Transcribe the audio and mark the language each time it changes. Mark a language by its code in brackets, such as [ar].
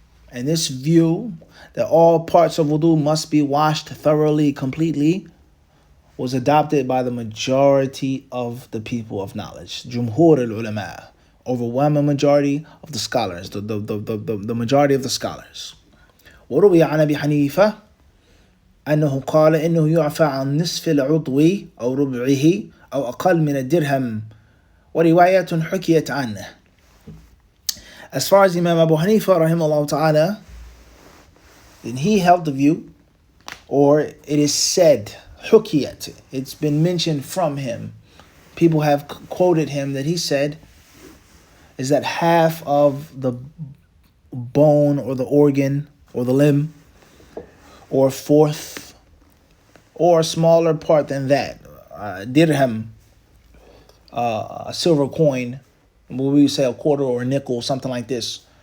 [en] And this view that all parts of wudu must be washed thoroughly, completely, was adopted by the majority of the people of knowledge. Jumhur al-ulama, overwhelming majority of the scholars, the majority of the scholars. [ar] وروي عن أبي حنيفة أنه قال إنه يعفى عن نصف العضو أو ربعه أو أقل من الدرهم وروايات حكيت عنه. [en] As far as Imam Abu Hanifa rahimahullah ta'ala, then he held the view, or it is said, hukiyat, it's been mentioned from him, people have quoted him that he said, is that half of the bone or the organ or the limb, or fourth, or a smaller part than that, dirham, a silver coin, what we say a quarter or a nickel, something like this.